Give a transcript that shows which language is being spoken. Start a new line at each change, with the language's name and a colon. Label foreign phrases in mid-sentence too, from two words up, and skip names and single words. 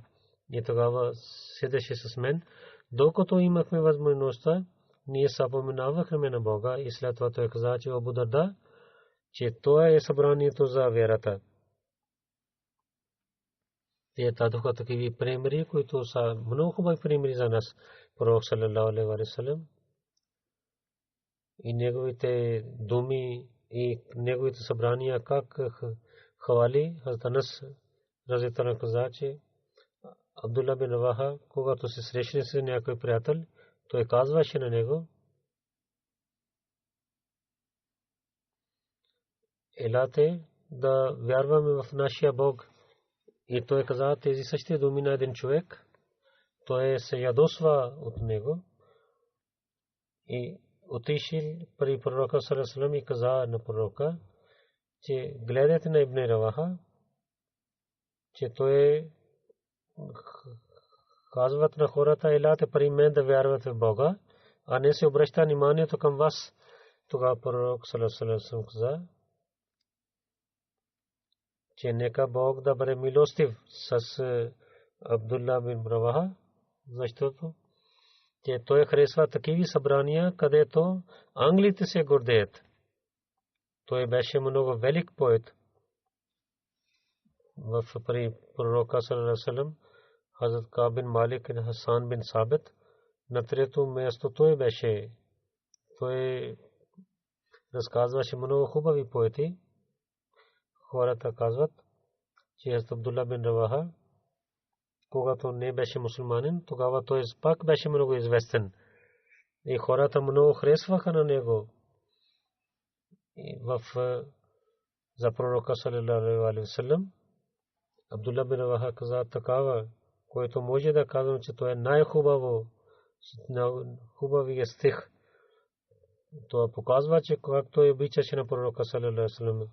Bulgarian: И тогава седеше с мен, докато имахме възможността, ние съпоменавахме на Бога, и след това той каза, че Абу Дарда, че това е събранието за вярата. Те дадоха такива примери, които са много хубави примери за нас. Пророк
Arabic: صلى الله عليه وسلم
Bulgarian: и неговите думи и неговите събрания, как хвали Хазрат Анас разитана каза, че Абдулла бин Раваха, когато се срещне с някой приятел, той казваше на него, елате да вярваме в нашия Бог. И той каза тези същите думи на един човек. Той се ядосва от него и отишъл при пророка
Arabic: صلى الله عليه وسلم
Bulgarian: и каза на пророка, че гледайте на Ибн Раваха, че той казват на хората, елате при мен да вярвате в Бога, а не се обръща вниманието към вас. Тогава пророк
Arabic: صلى الله عليه وسلم
Bulgarian: каза, че нека Бог да бъде милостив с Абдулла бин Раваха, защото че той харесва такива събрания, където англите се гордеят. Той беше много велик поет. В при пророка
Arabic: صلى الله عليه وسلم,
Bulgarian: Хазрат Каб бин Малик и Хасан бин Сабит, на трето място той беше. Той разказваше много хубави поети. Хората казват, че Абдулла бин Раваха, когато не беше мусулманин, тогава той пак беше много известен. И хората много харесваха на него. И за пророка
Arabic: صلى الله عليه وسلم,
Bulgarian: Абдулла бин Раваха каза такава, който може да казвам, че той е най-хубавия стих. Това показва, че как той обичаше на пророка
Arabic: صلى الله عليه وسلم.